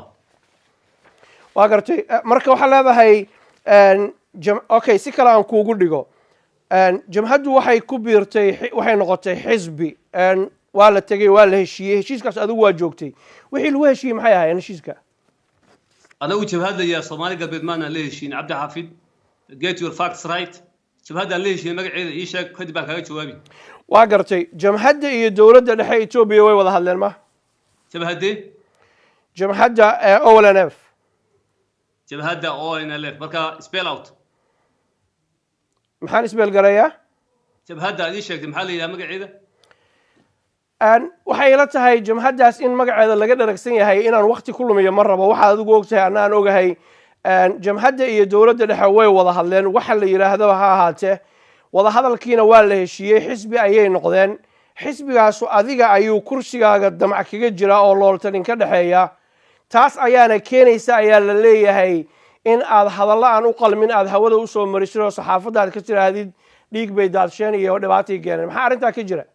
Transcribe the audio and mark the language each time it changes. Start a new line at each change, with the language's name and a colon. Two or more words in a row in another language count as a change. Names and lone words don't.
Somali: waa gartay marka waxa leedahay okay si kale aan kuugu dhigo jamhaddu waxay ku biirtay waxay noqotay xisbi waa la tagay waa la heshiiyey heshiiskaas adigu waa joogtay wixii lagu heshiiyey maxay ahaayeen heshiiska anagu jabhadda yaa Soomaali galbeed maana la heshiin Cabdi Xafid
English: get your facts right
Somali: jabhadda la heshiiyey magaceeda ii sheeg kadib baan kaga jawaabi waa gartay jamhadda iyo dawladda dhexe Itoobiya way wada hadleen ma jamhadda OLNF jabhadda OLNF marka
English: spell out
Somali: maxaan isbeel garayaa jabhadda ii sheegtay maxaa la yiraahdaa magaceeda waxay ila tahay jamhaddaas in magaceeda laga dharagsan yahay inaan waqti ku lumiyo ma rabo waxa adigu ogtahay anaan ogahay jamhadda iyo dawladda dhexe way wada hadleen waxa la yiraahdo ha ahaatee wada hadalkiina waa la heshiiyey xisbi ayay noqdeen xisbigaasu adiga ayuu kursigaaga damac kaga jira oo looltanin ka dhaxeeya taas ayaana keenaysa ayaa la leeyahay in aad hadallo aan u qalmin aad hawada u soo mariso saxaafadda aad ka tiraahdid dhiig bay daadsheen iyo dhibaatay keeneen maxaa arrintaa ka jira